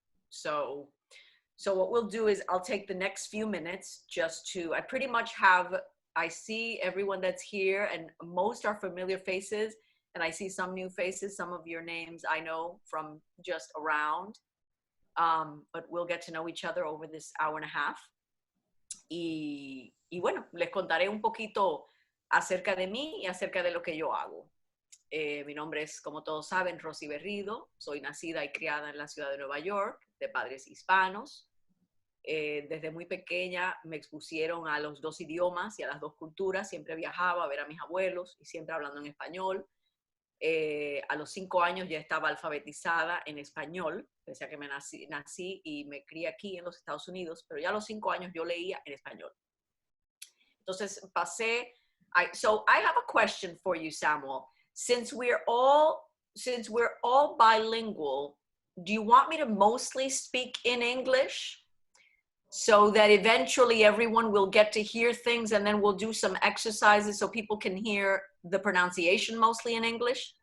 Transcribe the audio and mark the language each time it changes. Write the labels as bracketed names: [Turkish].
[English] So what we'll do is I'll take the next few minutes just to, I see everyone that's here and most are familiar faces, and I see some new faces, some of your names I know from just around, but we'll get to know each other over this hour and a half. [Spanish] Y bueno, les contaré un poquito acerca de mí y acerca de lo que yo hago. Mi nombre es, como todos saben, Rosie Berrido. Soy nacida y criada en la ciudad de Nueva York, de padres hispanos. desde muy pequeña me expusieron a los dos idiomas y a las dos culturas. Siempre viajaba a ver a mis abuelos y siempre hablando en español. A los 5 años ya estaba alfabetizada en español, pese a que nací y me crié aquí en los Estados Unidos, pero ya a los 5 años yo leía en español. Entonces pasé, [English] so I have a question for you, Samuel. Since we're all bilingual, do you want me to mostly speak in English so that eventually everyone will get to hear things, and then we'll do some exercises so people can hear the pronunciation mostly in English?